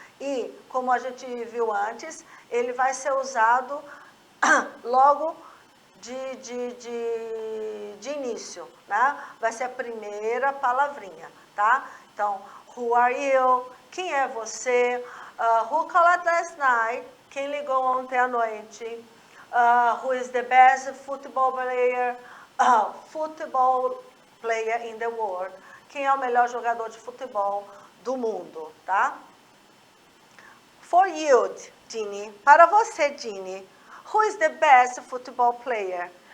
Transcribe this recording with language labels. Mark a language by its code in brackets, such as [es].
[pt] E, como a gente viu antes, ele vai ser usado logo de início, né? Vai ser a primeira palavrinha, tá? Então, [en] who are you? [pt] Quem é você? [en] Who called last night? [pt] Quem ligou ontem à noite? [en] Who is the best football player? Football player in the world. [pt] Quem é o melhor jogador de futebol do mundo, tá? [en] For you, Ginny. [pt] Para você, Ginny. [en] Who is the best football player?